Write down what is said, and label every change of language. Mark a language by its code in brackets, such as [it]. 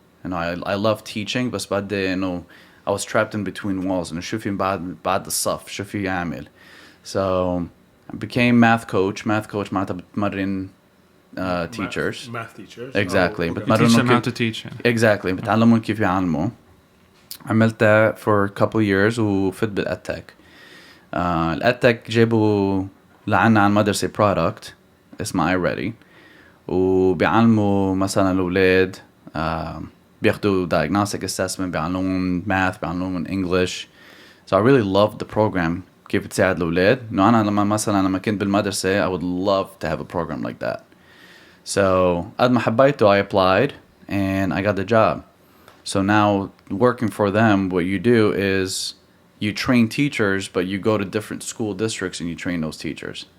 [en] You know, I love teaching, [ar] بس بدي, [en] you know, I was trapped in between walls, and [ar] شو في بعد الصف, شو في أعمل. [en] So I became math coach [ar] معناتها بتمرن [en] teachers. Math teachers. Exactly. Oh, okay. You teach them how to teach. Exactly. [ar] بتعلمون كيف يعلموا. عملت [en] that for a couple of years [ar] وفت بالأدتك. الأدتك جابوا لعنا عن مدرسة product اسمها iReady, وبيعلموا مثلا الأولاد بياخدوا Diagnostic Assessment, بيعلمون math, بيعلمون English. [en] So I really loved the program. [ar] كيف تساعد الأولاد. إنه أنا لما كنت بالمدرسة [en] I would love to have a program like that. So [ar] قد ما حبيته [en] I applied and I got the job. So now working for them, what you do is you train teachers, but you go to different school districts and you train those teachers.